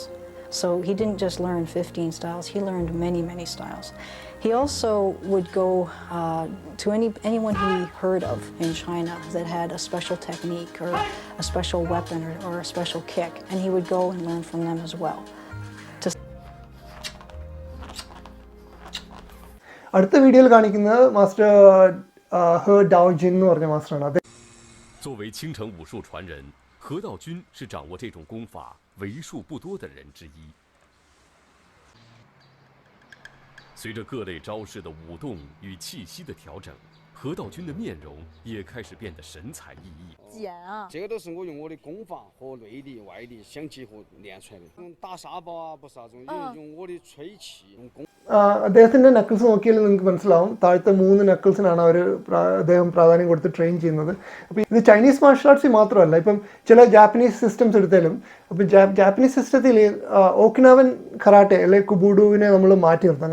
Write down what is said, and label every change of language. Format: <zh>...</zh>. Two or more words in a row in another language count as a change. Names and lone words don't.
<en>So he didn't just learn 15 styles, he learned many, many styles. He also would go to anyone he heard of in China that had a special technique or a special weapon or a special kick, and he would go and learn from them as well.</en> <ml>അടുത്ത വീഡിയോയിൽ കാണിക്കുന്നത് മാസ്റ്റർ ഹെ ഡാവോ ജിൻ എന്ന് പറഞ്ഞ മാസ്റ്ററാണ്.</ml> <zh>作为青城武术传人，何道军是掌握这种功法为数不多的人之一。随着各类招式的舞动与气息的调整，何道军的面容也开始变得神采奕奕。剪啊！这个都是我用我的功法和内力、外力相结合练出来的。用打沙包啊，不是那种，用我的吹气，用功。</zh> <ml>അദ്ദേഹത്തിൻ്റെ നക്കിൾസ് നോക്കിയാൽ നിങ്ങൾക്ക് മനസ്സിലാവും, താഴത്തെ 3 നക്കിൾസിനാണ് അദ്ദേഹം പ്രാധാന്യം കൊടുത്ത് ട്രെയിൻ ചെയ്യുന്നത്. അപ്പോൾ ഇത്</ml> <en>Chinese martial arts</en> <ml>മാത്രമല്ല, ഇപ്പം ചില</ml> <en>Japanese systems</en> <ml>എടുത്താലും, അപ്പം</ml> <en>Japanese system</en> <ml>ഓക്കിനാവൻ കറാട്ടെ അല്ലെങ്കിൽ കുബൂഡുവിനെ നമ്മൾ മാറ്റി നിർത്താം.</ml>